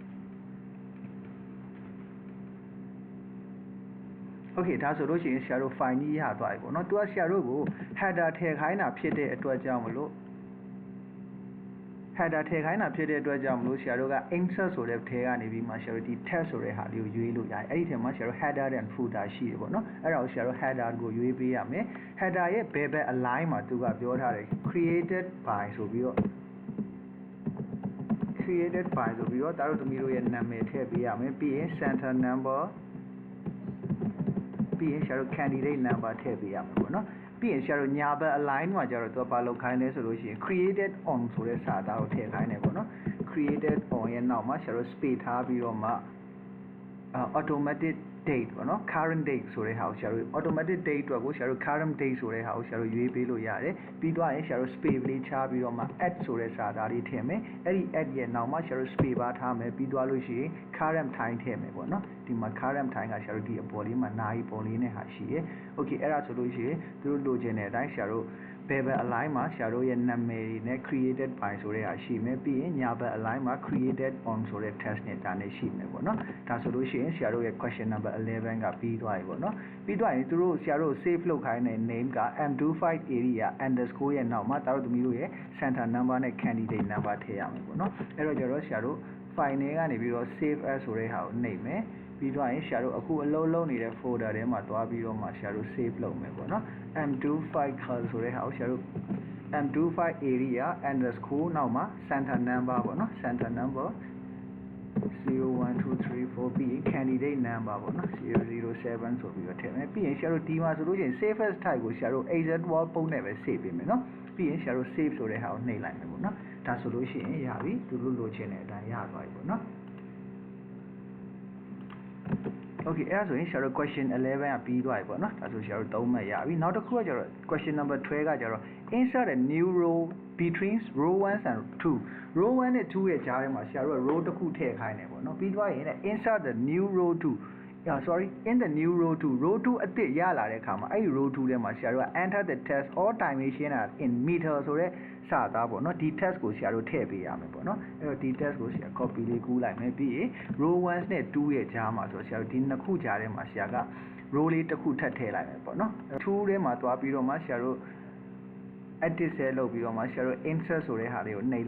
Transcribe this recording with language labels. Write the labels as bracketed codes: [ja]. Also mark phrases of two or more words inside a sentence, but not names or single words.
[my] okay ဒါဆိုလို့ရှိရင်ဆရာတို့ file ကြီးရသွားပြီပေါ့နော်သူကဆရာတို့ကို header ထည့်ခိုင်းတာဖြစ်တဲ့အတွက်ကြောင့်မလို့ header ထည့်ခိုင်းတာဖြစ်တဲ့အတွက်ကြောင့်မလို့ဆရာတို့က insert ဆိုတဲ့ထဲကနေပြီးမှဆရာတို့ဒီ test ဆိုတဲ့ဟာလေးကိုရွေးလို့ရတယ်အဲ့ဒီထဲမှာဆရာတို့ [en] header and footer [my] ရှိတယ်ပေါ့နော်အဲ့ဒါကိုဆရာတို့ header ကိုရွေးပေးရမယ် header ရဲ့ဘယ်ဘက် align မှာသူကပြောထားတယ် [en] created by [my] ဆိုပြီးတော့တာတို့သမီးတို့ရဲ့နာမည်ထည့်ပေးရမယ်ပြီးရင် [en] center number [my] ပြီးရင်ဆရာတို့ [en] candidate number [my] ထည့်ပေးရမှာ ပေါ့နော်ပြီးရင်ဆရာတို့ညာဘက် align မှာကျတော့သူကဘာလုပ်ခိုင်းလဲဆိုလို့ရှိရင် [en] created on [my] ဆိုတဲ့စာသားကိုထည့်ခိုင်းတယ်ပေါ့နော် [en] created on [my] ရဲ့နောက်မှာဆရာတို့ space ထားပြီးတော့မှ [en] automatic date [my] ပေါ့နော် [en] current date [my] ဆိုတဲ့ဟာကိုဆရာတို့ [en] automatic date [my] အတွက်ကိုဆရာတို့ [en] current date [my] ဆိုတဲ့ဟာကိုဆရာတို့ရွေးပေးလို့ရတယ်ပြီးတော့ရင်ဆရာတို့ space လေးချပြီးတော့မှ add ဆိုတဲ့စာသားလေးထည့်မယ် အဲ့ဒီ add ရဲ့နောက်မှာဆရာတို့ [en] space bar [my] ထားမယ်ပြီးသွားလို့ရှိရင် [en] current time [my] ထည့်မယ်ပေါ့နော်ဒီမှာ [en] current time [my] ကဆရာတို့ဒီအပေါ်လေးမှာနာရီပုံလေးနဲ့ဟာရှိရယ် okay အဲ့ဒါဆိုလို့ရှိရင်သူတို့လိုချင်တဲ့အတိုင်းဆရာတို့ဘယ်ဘက် align မှာဆရာတို့ရဲ့နာမည် တွေနဲ့ [en] created by [my] ဆိုတဲ့ဟာရှိမယ်ပြီးရင်ညာဘက် align မှာ [en] created on [my] ဆိုတဲ့ test နဲ့ဒါနဲ့ရှိမယ်ပေါ့နော်ဒါဆိုလို့ရှိရင်ဆရာ တို့ရဲ့ [en] question number [my] 11ကပြီးသွားပြီပေါ့နော်ပြီးသွားရင်သူတို့ဆရာတို့ save လုပ်ခိုင်းတဲ့ name က [en] m25 area underscore [my] ရဲ့နောက်မှာတာတို့သမီးတို့ရဲ့ [en] center number [my] နဲ့ [en] candidate number [my] ထည့်ရမယ်ပေါ့နော်အဲ့တော့ကျတော့ဆရာတို့ file ထဲကနေပြီးတော့ [en] save as [my] ဆိုတဲ့ဟာကိုနှိပ်မယ်ပြီးတော့ရင်ဆရာတို့အခုအလုံးလုံးနေတဲ့ folder ထဲမှာသွားပြီးတော့မှဆရာတို့ save လုပ်မယ်ပေါ့နော် m25cal ဆိုတဲ့ဟာကိုဆရာတို့ [en] m25 area underscore [my] နောက်မှာ [en] center number [my] ပေါ့နော် [en] center number [my] 01234ပြီးရင် [en] candidate number [my] ပေါ့နော်007ဆိုပြီးတော့ထည့်မယ်ပြီးရင်ဆရာတို့ဒီမှာဆိုလို့ရှိရင် [en] save as type [my] ကိုဆရာတို့ [en] exit wall [my] ပုံနဲ့ပဲ save ပေးမယ်နော်ပြီးရင်ဆရာတို့ save ဆိုတဲ့ဟာကိုနှိပ်လိုက်မယ်ပေါ့နော်ဒါဆိုလို့ရှိရင်ရပြီသူတို့လိုချင်တဲ့အတိုင်းရသွားပြီပေါ့နော် okay အဲ့ဒါဆိုရင်ဆရာတို့ question 11ကပြီးသွားပြီပေါ့နော်ဒါဆိုဆရာတို့3မှတ်ရပြီနောက်တစ်ခုကကျတော့ [en] question number [my] 12ကကျတော့ [en] insert a new row between row 1 and 2 row 1 [my] နဲ့2ရဲ့ကြားထဲမှာဆရာတို့က row တစ်ခုထည့်ခိုင်းတယ်ပေါ့နော်ပြီးသွားရင် [en] insert the new row 2 in the new row 2 row 2 [my] အသစ်ရလာတဲ့အခါမှာအဲ့ဒီ row 2ထဲမှာဆရာတို့က [en] enter the test or dimension in meter [my] ဆိုတဲ့စာသားပေါ့နော်ဒီ test ကိုဆရာတို့ထည့်ပေးရမယ်ပေါ့နော်အဲ့တော့ဒီ test ကိုဆရာ copy လေးကူးလိုက်မယ်ပြီးရင် row 1နဲ့2ရဲ့ကြားမှာဆိုဆရာတို့ဒီနှစ်ခုကြားထဲမှာဆရာက row လေးတစ်ခုထပ်ထည့်လိုက်မယ်ပေါ့နော်2ထဲမှာသွားပြီးတော့မှဆရာတို့ edit ဆဲလုပ်ပြီးတော့မှဆရာတို့ insert ဆိုတဲ့ဟာလေးကိုနှိပ်